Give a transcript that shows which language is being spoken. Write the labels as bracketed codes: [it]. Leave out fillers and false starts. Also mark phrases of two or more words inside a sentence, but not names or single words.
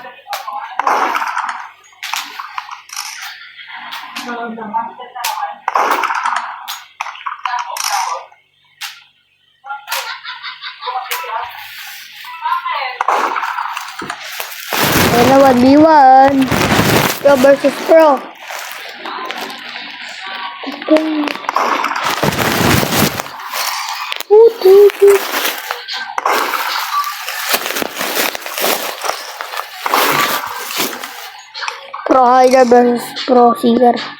[tl] Ayan na, [en] 1v1. Pro versus pro. Okay. Pro hider versus pro seeker.